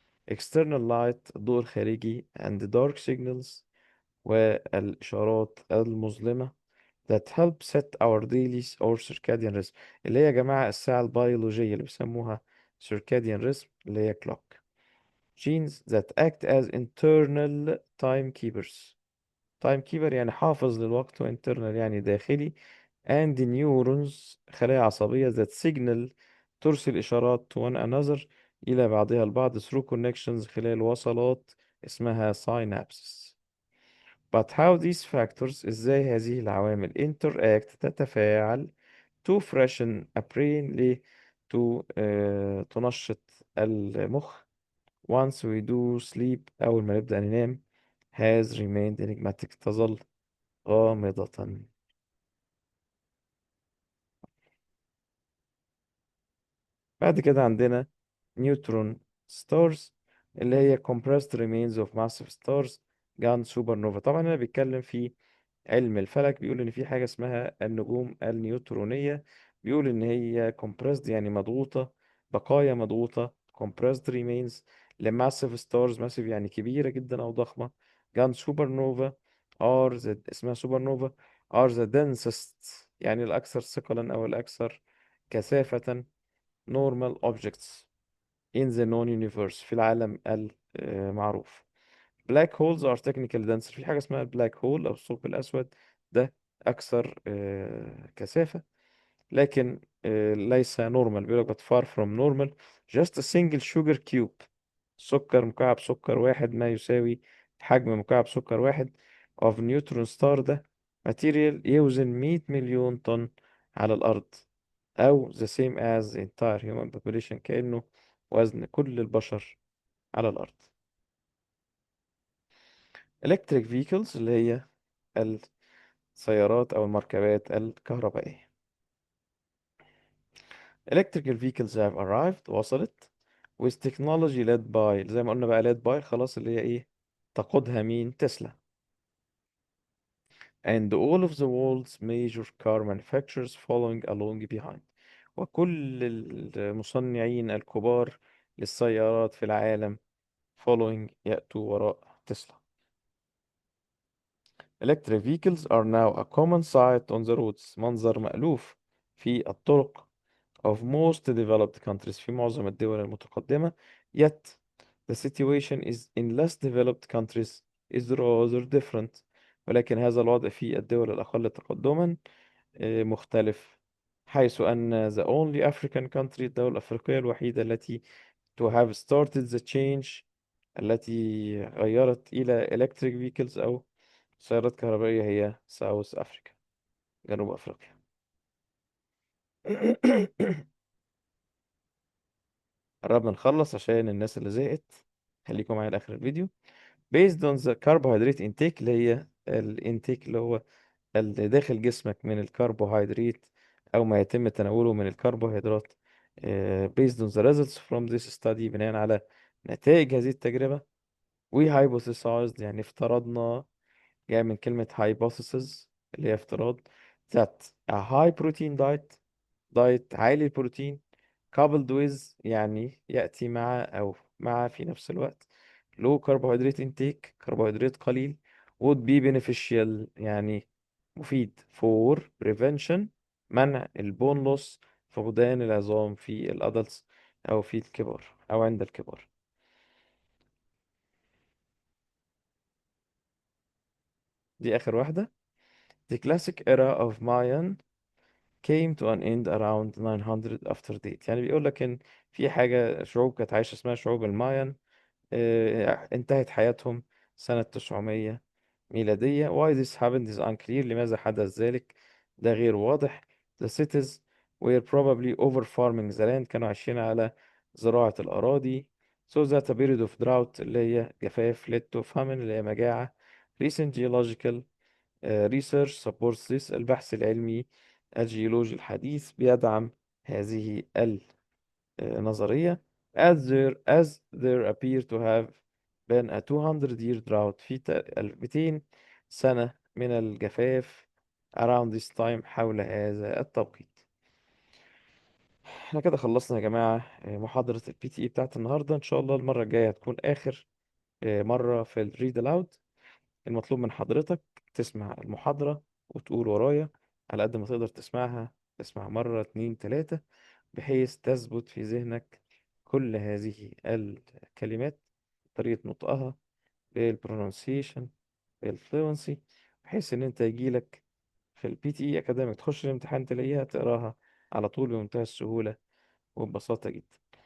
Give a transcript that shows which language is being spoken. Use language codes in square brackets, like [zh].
[en] external light، [ar] الضوء الخارجي، [en] and dark signals، [ar] والإشارات المظلمة. [en] that help set our daily or circadian rhythm، [ar] اللي هي يا جماعة الساعة البيولوجية اللي بيسموها [en] circadian rhythm، [ar] اللي هي [en] clock. genes that act as internal timekeepers. [ar] timekeeper يعني حافظ للوقت، و internal يعني داخلي. [en] and neurons، [ar] خلايا عصبية [en] that signal، [ar] ترسل إشارات [en] to one another، [ar] إلى بعضها البعض [en] through connections، [ar] خلال وصلات اسمها synapses. [en] but how these factors، [ar] إزاي هذه العوامل [en] interact، تتفاعل to freshen a brain، [ar] ليه to تنشط المخ. [en] once we do sleep، [ar] أول ما نبدأ ننام. [en] has remained enigmatic، [ar] تظل غامضة. بعد كده عندنا نيوترون ستارز، اللي هي [en] compressed remains of massive stars gone supernova. [ar] طبعا هنا بيتكلم في علم الفلك، بيقول ان في حاجة اسمها النجوم النيوترونية. بيقول ان هي compressed يعني مضغوطة، بقايا مضغوطة، [en] compressed remains [ar] لmassive stars. massive يعني كبيرة جدا او ضخمة. [en] gone supernova اسمها supernova are the densest، [ar] يعني الاكثر ثقلا او الاكثر كثافة [en] normal objects in the known universe، [ar] في العالم المعروف. [en] black holes are technically denser، [ar] في حاجة اسمها البلاك هول أو الثقب الأسود، ده أكثر كثافة، لكن ليس normal. بيقول لك [en] but far from normal. just a single sugar cube، [ar] سكر مكعب سكر واحد، ما يساوي حجم مكعب سكر واحد [en] of neutron star، [ar] ده material يوزن 100 مليون طن على الأرض، أو [en] the same as the entire human population، [ar] كأنه وزن كل البشر على الأرض. [en] electric vehicles، [ar] اللي هي السيارات أو المركبات الكهربائية. [en] electrical vehicles have arrived، [ar] وصلت. [en] with technology led by، [ar] زي ما قلنا بقى led by خلاص، اللي هي إيه، تقودها مين، تسلا. [en] and all of the world's major car manufacturers following along behind، [ar] وكل المصنعين الكبار للسيارات في العالم [en] following، [ar] يأتوا وراء تسلا. [en] electric vehicles are now a common sight on the roads، [ar] منظر مألوف في الطرق [en] of most developed countries، [ar] في معظم الدول المتقدمة. [en] yet the situation is in less developed countries is rather different، [ar] ولكن هذا الوضع في الدول الأقل تقدما مختلف، حيث أن [en] the only African country، [ar] الدولة الأفريقية الوحيدة التي [en] to have started the change، [ar] التي غيرت إلى [en] electric vehicles [ar] أو سيارات كهربائية، هي ساوث أفريقيا، جنوب أفريقيا. قربنا نخلص عشان الناس اللي زهقت. خليكم معايا لآخر الفيديو. [en] based on the carbohydrate intake، [ar] اللي هي الانتيك اللي هو اللي داخل جسمك من الكربوهيدرات أو ما يتم تناوله من الكربوهيدرات. [en] based on the results from this study، [ar] بناء على نتائج هذه التجربة. [en] we hypothesized، [ar] يعني افترضنا، جاي من كلمة hypothesis اللي هي افتراض، [en] that a high protein diet [ar] عالي البروتين [en] coupled with، [ar] يعني يأتي مع أو مع في نفس الوقت [en] low carbohydrate intake، [ar] كربوهيدرات قليل، [en] would be beneficial، [ar] يعني مفيد [en] for prevention، [ar] منع البون لوس، فقدان العظام في الادلتس أو في الكبار أو عند الكبار. دي آخر واحدة. [en] The classic era of Mayan came to an end around 900 after date. [ar] يعني بيقول لك إن في حاجة، شعوب كانت عايشة اسمها شعوب المايان، انتهت حياتهم سنة 900 ميلادية. [en] Why this happened is unclear، [ar] لماذا حدث ذلك ده غير واضح. [en] The cities were probably over farming the land، [ar] كانوا عايشين على زراعة الأراضي. [en] So that a period of drought، [ar] اللي هي جفاف، [en] led to famine، [ar] اللي هي مجاعة. [en] Recent geological research supports this، [ar] البحث العلمي الجيولوجي الحديث بيدعم هذه النظرية. [en] as there appear to have been a 200-year drought، [ar] في 200 سنة من الجفاف [en] around this time، [ar] حول هذا التوقيت. احنا كده خلصنا يا جماعة محاضرة البي تي اي بتاعت النهاردة. ان شاء الله المرة الجاية هتكون آخر مرة في الريد الاود. المطلوب من حضرتك تسمع المحاضرة وتقول ورايا على قد ما تقدر تسمعها. تسمع مرة اتنين تلاتة، بحيث تثبت في ذهنك كل هذه الكلمات، طريقة نطقها، بالبرونسيشن، بالفلونسي، بحيث ان انت يجيلك في البي تي اي اكاديميك تخش الامتحان تلاقيها تقراها على طول بمنتهى السهولة وببساطة جدا.